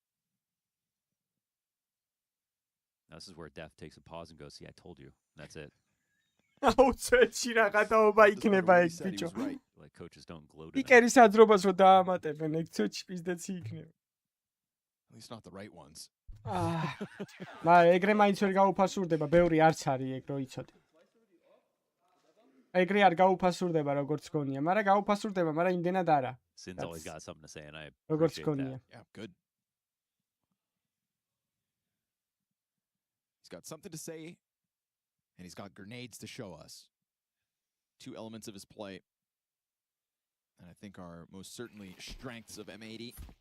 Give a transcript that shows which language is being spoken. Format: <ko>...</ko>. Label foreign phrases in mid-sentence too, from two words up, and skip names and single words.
<en>Now, this is where Def takes a pause and goes, see, I told you. That's it. Like coaches don't gloat. At least not the right ones.</en> <ka>ეგრე მაინც ვერ გაუფასურდება, ბევრი არც არის ეგ რო იცოდე. ეგრე არ გაუფასურდება როგორც გონია, მაგრამ გაუფასურდება, მაგრამ იმდენად არა.</ka> <en>Sin's always got something to say and I</en> <ka>როგორც</ka> <en>appreciate</en> <ka>გონია.</ka> <en>that. Yeah, good. He's got something to say and he's got grenades to show us. 2 elements of his play. And I think are most certainly strengths of M80.</en>